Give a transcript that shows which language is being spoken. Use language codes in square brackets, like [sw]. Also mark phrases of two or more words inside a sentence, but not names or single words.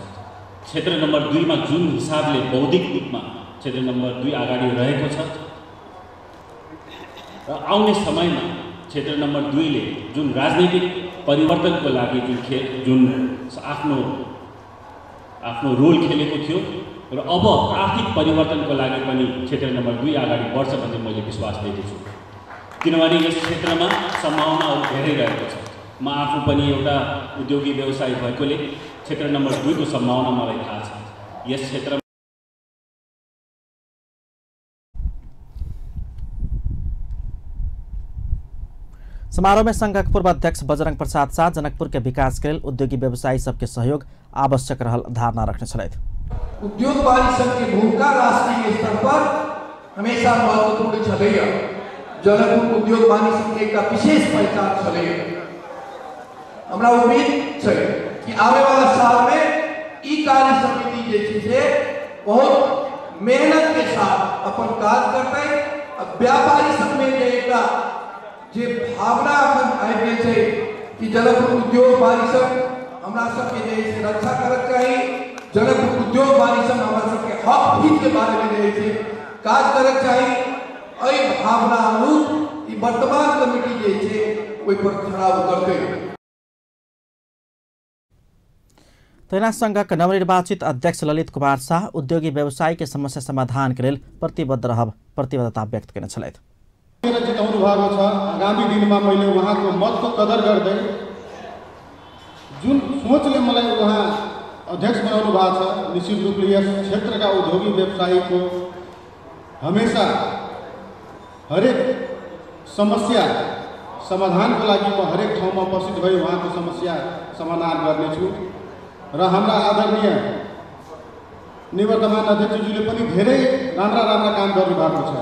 [ne] क्षेत्र नम्बर 2 मा जुन हिसाबले बौद्धिक रूपमा क्षेत्र नम्बर 2 अगाडि रहेको छ र आउने समयमा क्षेत्र नम्बर 2 ले जुन राजनीतिक परिवर्तनको लागि जुन आफ्नो रोल खेलेको थियो र अब आर्थिक परिवर्तनको लागि पनि क्षेत्र नम्बर 2 अगाडि बढ्छ भन्ने मैले विश्वास दिएको छु, किनभने यस क्षेत्रमा सम्भावनाहरू धेरै रहेको छ। म आफू पनि एउटा उद्योगी व्यवसायी भएकोले क्षेत्र नम्बर 2 को सम्भावना मलाई थाहा छ। यस क्षेत्रमा [mai] समारोह में संघ के पूर्व अध्यक्ष बजरंग प्रसाद शाह जनकपुर के विकास के लिए उद्योगी व्यवसायी सबके सहयोग आवश्यक रहल धारणा रखने छलैथ। उद्योग वाणिज्य संघ की भूमिका राष्ट्रीय स्तर पर हमेशा महत्वपूर्ण छलैया। जनकपुर उद्योग वाणिज्य संघ का विशेष पहचान छलैया। हमरा उम्मीद है कि आने वाला साल में ई कार्य समिति जैसी से बहुत मेहनत के साथ अपन कार्य करते व्यापारी संघ में जे भावना अपन आबि छै कि जनकपुर उद्योग वाणिज्य संघ हमरा सबके जे रक्षा करक चाही, जनकपुर उद्योग वाणिज्य संघ हमरा सबके हक हित के बारे में जे छै काज करक चाही। एहि भावना अनुरूप ई वर्तमान कमिटी जे छै ओहि पर खड़ा उतरतै। तैना संघक नवनिर्वाचित अध्यक्ष ललित कुमार शाह उद्योगी व्यवसायी के समस्या समाधान के लिए प्रतिबद्ध रहब प्रतिबद्धता व्यक्त करने छलैथ। [ne] जिताउनु भएको छ। आगामी दिनमा मैले उहाँको मतको कदर गर्दै जुन सोचले मलाई उहाँ अध्यक्ष बनाउनु भएको छ, निश्चित रूपले यस क्षेत्रका उद्योगी व्यवसायीको हमेशा हरेक समस्या समाधानको लागि म हरेक ठाउँमा उपस्थित भई उहाँको समस्या समाधान गर्नेछु र हाम्रा आदरणीय निवर्तमान अध्यक्षज्यूले पनि धेरै राम्रा काम गर्नुभएको छ।